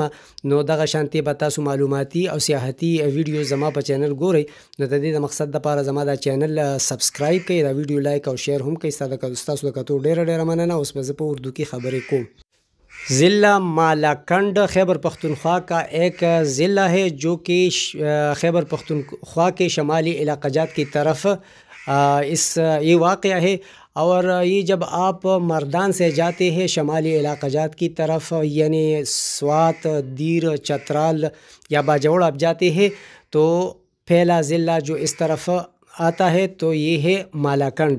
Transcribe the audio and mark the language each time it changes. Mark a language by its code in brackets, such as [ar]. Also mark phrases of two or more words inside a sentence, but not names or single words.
[ps] نو دغه شانتې به تاسو معلوماتي او سیاحتي ویډیو زما په چینل ګورئ. نو د دې د مقصد دپاره زما دا چینل سبسکرایب کړئ، دا ویډیو لایک او شیر هم کړئ. ستاسو د کتو ډېره مننه. اوس به زه په اردو کې خبرې کوم. [ur] ضلع مالاکنڈ خیبر پختونخوا کا ایک ضلع ہے جو کہ خیبر پختونخوا کے شمالی علاقہ جات کی طرف یہ واقع ہے. اور یہ جب آپ مردان سے جاتے ہیں شمالی علاقہ جات کی طرف، یعنی سوات، دیر، چترال یا باجوڑ آپ جاتے ہیں، تو پہلا ضلع جو اس طرف آتا ہے تو یہ ہے مالاکنڈ.